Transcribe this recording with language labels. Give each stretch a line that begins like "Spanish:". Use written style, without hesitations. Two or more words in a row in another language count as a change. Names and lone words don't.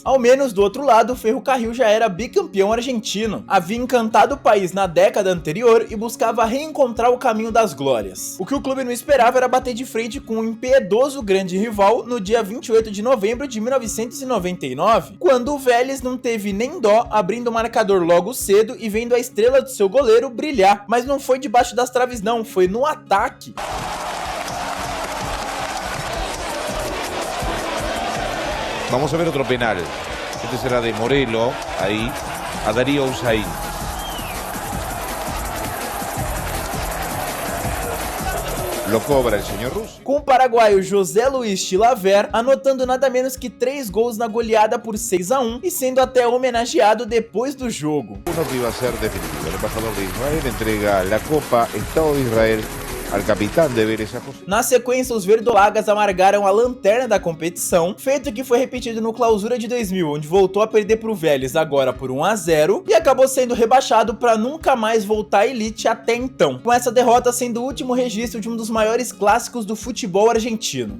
Portuguese: Ao menos do outro lado, o Ferro Carril já era bicampeão argentino, havia encantado o país na década anterior e buscava reencontrar o caminho das glórias. O que o clube não esperava era bater de frente com um impiedoso grande rival no dia 28 de novembro de 1999, quando o Vélez não teve nem dó, abrindo o marcador logo cedo e vendo a estrela do seu goleiro brilhar, mas não foi debaixo das traves não, foi no ataque.
Spanish: Vamos a ver otro penal. Este será de Morelo, ahí, a Darío Usain. Lo cobra el señor Russo.
Portuguese: Com o paraguaio José Luis Chilavert anotando nada menos que 3 gols na goleada por 6-1 e sendo até homenageado depois do jogo.
Spanish: Uno que iba a ser definitivo. El embajador de Israel entrega la Copa Estado de Israel al capitão de Vélez.
Portuguese: Na sequência, os verdolagas amargaram a lanterna da competição, feito que foi repetido no Clausura de 2000, onde voltou a perder para o Vélez agora por 1-0 e acabou sendo rebaixado para nunca mais voltar à elite até então, com essa derrota sendo o último registro de um dos maiores clássicos do futebol argentino.